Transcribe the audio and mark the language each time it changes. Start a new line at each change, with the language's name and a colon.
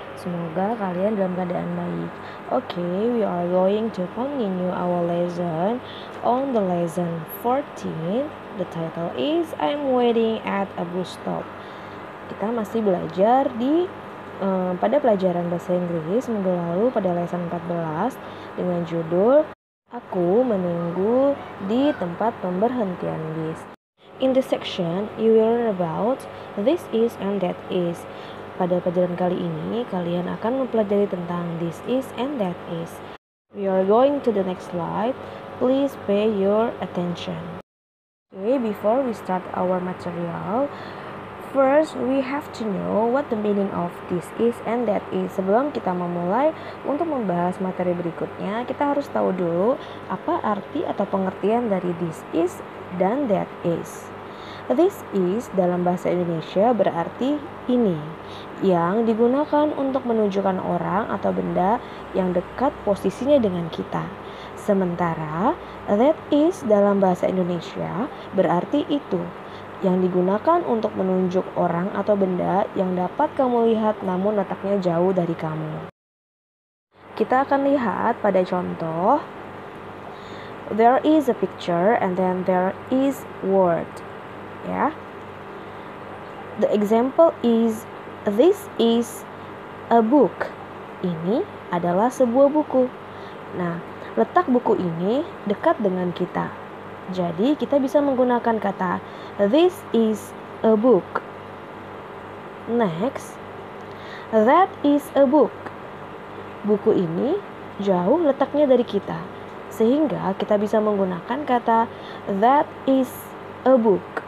Indonesian: Semoga kalian dalam keadaan baik.
English: Okay, we are going to continue our lesson on the lesson 14. The title is I'm waiting at a bus stop.
Indonesian: Kita masih belajar pada pelajaran bahasa Inggris minggu lalu pada lesson 14 dengan judul Aku menunggu di tempat pemberhentian bis.
English: In this section, you will learn about this is and that is.
Indonesian: Pada pelajaran kali ini, kalian akan mempelajari tentang this is and that is.
English: We are going to the next slide. Please pay your attention. Okay, before we start our material, first, we have to know what the meaning of this is and that is.
Indonesian: Sebelum kita memulai untuk membahas materi berikutnya, kita harus tahu dulu apa arti atau pengertian dari this is dan that is. This is dalam bahasa Indonesia berarti ini, yang digunakan untuk menunjukkan orang atau benda yang dekat posisinya dengan kita. Sementara that is dalam bahasa Indonesia berarti itu, yang digunakan untuk menunjuk orang atau benda yang dapat kamu lihat namun letaknya jauh dari kamu. Kita akan lihat pada contoh.
English: There is a picture and then there is word. Ya. The example is this is a book.
Indonesian: Ini adalah sebuah buku. Nah, letak buku ini dekat dengan kita. Jadi kita bisa menggunakan kata
English: this is a book. Next, that is a book.
Indonesian: Buku ini jauh letaknya dari kita, sehingga kita bisa menggunakan kata
English: that is a book.